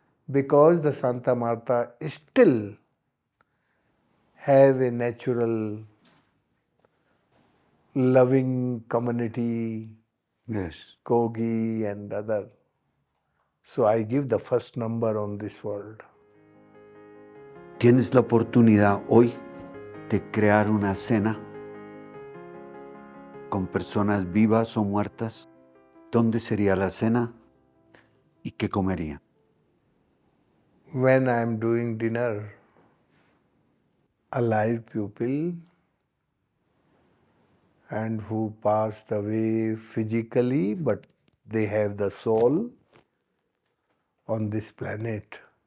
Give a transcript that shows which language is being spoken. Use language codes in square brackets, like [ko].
[en] Because the Santa Marta still have a natural, loving community, Yes. Kogi and other. So I give the first number on this world. [es] ¿Tienes la oportunidad hoy de crear una cena con personas vivas o muertas ¿Dónde sería la cena y qué comería? [en] When I am doing dinner, a live pupil and who passed away physically, but they have the soul on this planet.